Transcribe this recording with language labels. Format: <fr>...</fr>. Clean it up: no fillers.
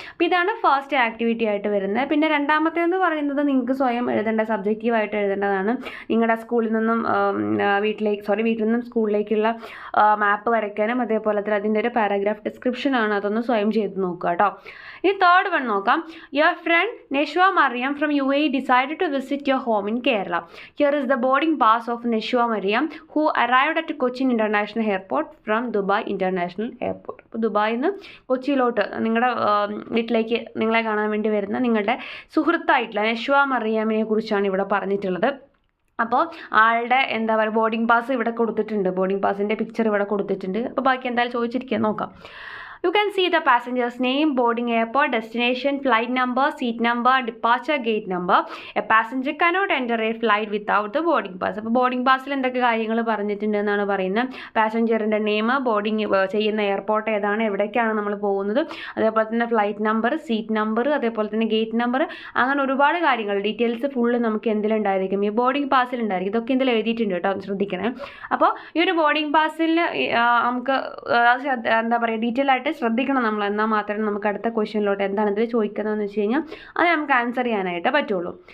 <ml>അപ്പോൾ ഇതാണ് first activity ആയിട്ട് വരുന്നത്. പിന്നെ രണ്ടാമത്തേന്ന് പറയുന്നത് നിങ്ങൾക്ക് സ്വയം എഴുതേണ്ട, സബ്ജക്റ്റീവായിട്ട് എഴുതേണ്ടതാണ്. നിങ്ങളുടെ സ്കൂളിൽ നിന്നും വീട്ടിൽ നിന്നും സ്കൂളിലേക്കുള്ള മാപ്പ് വരയ്ക്കാനും അതേപോലെ തന്നെ അതിൻ്റെ ഒരു പാരഗ്രാഫ് ഡിസ്ക്രിപ്ഷനാണ്, അതൊന്ന് സ്വയം ചെയ്ത് നോക്കുക കേട്ടോ. ഇനി തേർഡ് വൺ നോക്കാം.</ml> <en>Your friend Neshwa Mariam from UAE decided to visit your home in Kerala. Here is the boarding pass of Neshwa Mariam, who arrived at Cochin International Airport from Dubai International Airport.</en> <ml>അപ്പോൾ ദുബായിൽ നിന്ന് കൊച്ചിയിലോട്ട് നിങ്ങളുടെ വീട്ടിലേക്ക് നിങ്ങളെ കാണാൻ വേണ്ടി വരുന്ന നിങ്ങളുടെ സുഹൃത്തായിട്ടുള്ള നെഷ്വ മറിയാമിനെ കുറിച്ചാണ് ഇവിടെ പറഞ്ഞിട്ടുള്ളത്. അപ്പോൾ ആളുടെ എന്താ പറയുക ബോർഡിംഗ് പാസ് ഇവിടെ കൊടുത്തിട്ടുണ്ട്, ബോർഡിംഗ് പാസിൻ്റെ പിക്ചർ ഇവിടെ കൊടുത്തിട്ടുണ്ട്. അപ്പോൾ ബാക്കി എന്തായാലും ചോദിച്ചിരിക്കുക നോക്കാം.</ml> <en>You can see the passenger's name, boarding airport, destination, flight number, seat number, departure gate number. A passenger cannot enter a flight without the boarding pass.</en> <ml>അപ്പോൾ ബോർഡിംഗ് പാസിൽ എന്തൊക്കെ കാര്യങ്ങൾ പറഞ്ഞിട്ടുണ്ട് എന്നാണ് പറയുന്നത്. പാസഞ്ചറിൻ്റെ നെയിം, ബോർഡിംഗ് ചെയ്യുന്ന എയർപോർട്ട് ഏതാണ്, എവിടേക്കാണ് നമ്മൾ പോകുന്നത്, അതേപോലെ തന്നെ ഫ്ലൈറ്റ് നമ്പർ, സീറ്റ് നമ്പർ, അതേപോലെ തന്നെ ഗേറ്റ് നമ്പർ, അങ്ങനെ ഒരുപാട് കാര്യങ്ങൾ ഡീറ്റെയിൽസ് ഫുള്ള് നമുക്ക് എന്തിലുണ്ടായിരിക്കും, ഈ ബോർഡിംഗ് പാസിൽ ഉണ്ടായിരിക്കും. ഇതൊക്കെ ഇതിൽ എഴുതിയിട്ടുണ്ട് കേട്ടോ, ശ്രദ്ധിക്കണേ. അപ്പോൾ ഈ ഒരു ബോർഡിംഗ് പാസിൽ നമുക്ക് എന്താ പറയുക ഡീറ്റെയിൽ ആയിട്ട് ശ്രദ്ധിക്കണം നമ്മൾ, എന്നാൽ മാത്രമേ നമുക്ക് അടുത്ത ക്വസ്റ്റ്യനിലോട്ട് എന്താണ് ഇതിൽ ചോദിക്കുന്നതെന്ന് വെച്ച് കഴിഞ്ഞാൽ അത് നമുക്ക് ആൻസർ ചെയ്യാനായിട്ട് പറ്റുള്ളൂ.</ml>